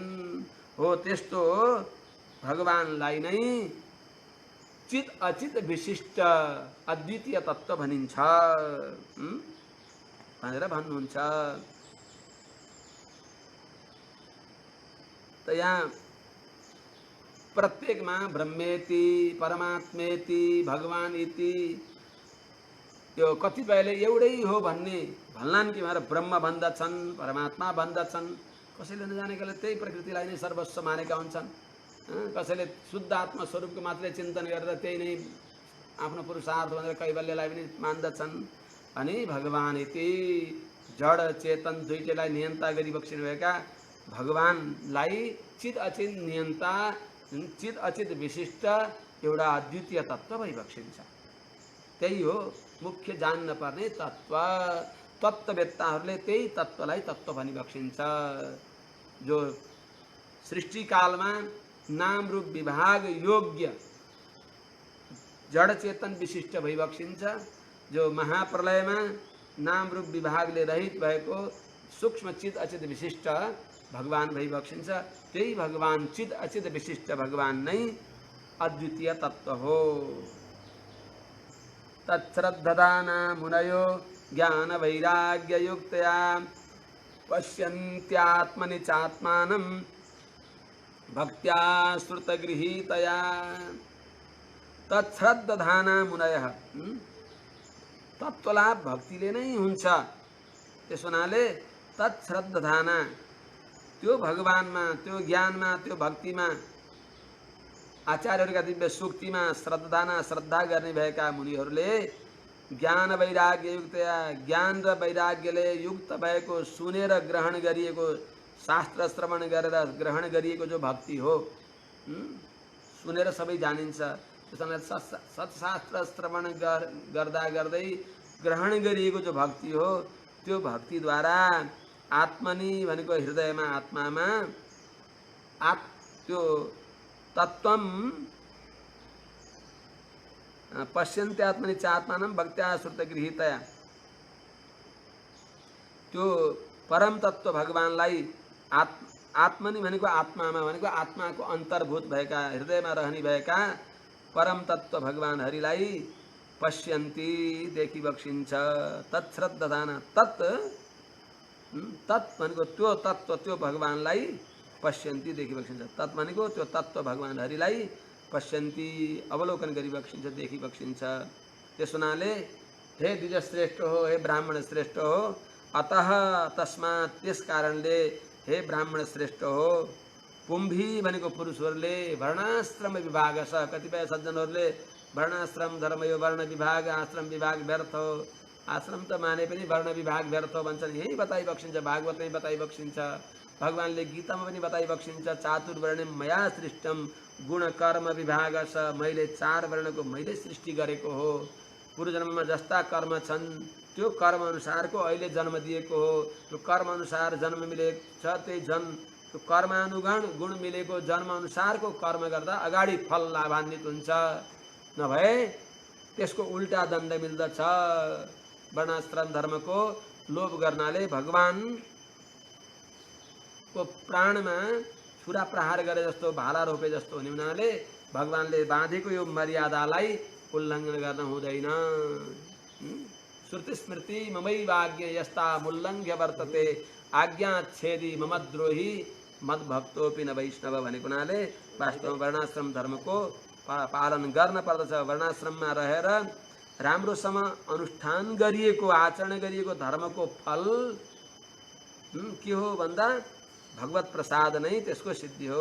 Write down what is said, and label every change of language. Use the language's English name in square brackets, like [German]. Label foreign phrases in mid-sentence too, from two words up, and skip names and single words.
[Nepali] हो त्यस्तो भगवानलाई नै चित अचित विशिष्ट अद्वितीय तत्त्व भनिन्छ भनेर भन्नुहुन्छ। त यहाँ प्रत्येकमा [Sanskrit] ब्रह्मेति परमात्मेति भगवान इति [Nepali] यो कतिपयले एउटै हो भन्ने भन्लान् कि भनेर ब्रह्म भन्दछन्, परमात्मा भन्दछन्। कसैले नजानेकाले त्यही प्रकृतिलाई नै सर्वस्व मानेका हुन्छन्। कसैले शुद्ध आत्मा स्वरूपको मात्रै चिन्तन गरेर त्यही नै आफ्नो पुरुषार्थ भनेर कैवल्यलाई पनि मान्दछन्। अनि [Sanskrit] भगवान इति [Nepali] जड चेतन दुईटैलाई नियन्ता गरी बक्सिनुभएका भगवानलाई चित अचित नियन्ता चित अचित विशिष्ट एउटा अद्वितीय तत्त्व भई बक्सिन्छ। त्यही हो मुख्य जान्न पर्ने तत्त्व। तत्त्ववेत्ताहरूले त्यही तत्त्वलाई तत्त्व भनी बक्सिन्छ। जो सृष्टिकालमा नाम रूप विभाग योग्य जड चेतन विशिष्ट भई बक्सिन्छ, जो महाप्रलयमा नाम रूप विभागले रहित भएको सूक्ष्म चित अचित विशिष्ट भगवान भई बक्सिन्छ, त्यही भगवान चित अचित विशिष्ट भगवान नै अद्वितीय तत्त्व हो। [Sanskrit] तच्छ्रद्धदाना मुनयो ज्ञान वैराग्य युक्तया पश्यन्त्यात्मनि चात्मानं भक्त्या श्रुतगृहीतया। [Nepali] तच्छ्रद्धदाना मुनयः तत्त्वलाभ भक्तिले नै हुन्छ। त्यसो हुनाले तच्छ्रद्धदाना त्यो भगवानमा त्यो ज्ञानमा त्यो भक्तिमा आचार्यहरूका दिव्य सूक्तिमा श्रद्धाना श्रद्धा गर्ने भएका मुनिहरूले [Sanskrit] ज्ञान वैराग्य युक्तया [Nepali] ज्ञान र वैराग्यले युक्त भएको सुनेर ग्रहण गरिएको शास्त्र श्रवण गरेर ग्रहण गरिएको जो भक्ति हो, सुनेर सबै जानिन्छ। त्यसैले सत्शास्त्र श्रवण गर्दा गर्दै ग्रहण गरिएको जो भक्ति हो, त्यो भक्तिद्वारा आत्मनि भनेको हृदयमा आत्मामा त्यो तत्त्वम [Sanskrit] पश्यन्ते आत्मनि चात्मानं भक्त्या श्रुतगृहीतया [Nepali] त्यो परम तत्त्व भगवानलाई आत्मनि भनेको आत्मामा भनेको आत्माको अन्तर्भूत भएका हृदयमा रहने भएका परम तत्त्व भगवान हरिलाई पश्यन्ति देखि बक्सिन्छ। तत्श्रद्धदाना तत् भनेको त्यो तत्त्व त्यो भगवानलाई पश्यन्ति देखि बक्सिन्छ। तत् भनेको त्यो तत्त्व भगवान हरिलाई पश्यन्ति अवलोकन गरी बक्सिन्छ, देखि बक्सिन्छ। त्यस हुनाले हे द्विजश्रेष्ठ हो, हे ब्राह्मण श्रेष्ठ हो, अतः तस्मात् त्यस कारणले हे ब्राह्मण श्रेष्ठ हो, पुंभी भनेको पुरुषहरूले वर्णाश्रम विभाग छ। कतिपय सज्जनहरूले वर्णाश्रम धर्म यो वर्ण विभाग आश्रम विभाग व्यर्थ हो, आश्रम त माने पनि वर्ण विभाग व्यर्थ हो भन्छन्। यही बताइ बक्सिन्छ, भागवतमै बताइ बक्सिन्छ, भगवानले गीतामा पनि बताइ बक्सिन्छ। [Sanskrit] चातुर्वर्ण्यम मया सृष्टम गुण कर्म विभाग छ। [Nepali] मैले 4 वर्णको मैले सृष्टि गरेको हो। पूर्वजन्ममा जस्ता कर्म छन् त्यो कर्म अनुसारको अहिले जन्म दिएको हो। त्यो कर्म अनुसार जन्म मिलेको छ, त्यही त्यो कर्मानुगुण गुण मिलेको जन्म अनुसारको कर्म गर्दा अगाडि फल लाभान्वित हुन्छ, नभए त्यसको उल्टा दण्ड मिल्दछ। वर्णाश्रम धर्मको लोभ गर्नाले भगवानको प्राणमा छुरा प्रहार गरे जस्तो भाला रोपे जस्तो हुने हुनाले भगवानले बाँधेको यो मर्यादालाई उल्लङ्घन गर्न हुँदैन। [Sanskrit] श्रुति स्मृति ममैवाज्ञ यस्ता मुल्लङ्घ्य वर्तते आज्ञा छेदी ममद्रोही मद्भक्तोपि न वैष्णव [Nepali] भनेको हुनाले वास्तवमा वर्णाश्रम धर्मको पालन गर्न पर्दछ। वर्णाश्रममा रहेर राम्रोसँग अनुष्ठान गरिएको आचरण गरिएको धर्मको फल के हो भन्दा भगवत प्रसाद नै त्यसको सिद्धि हो।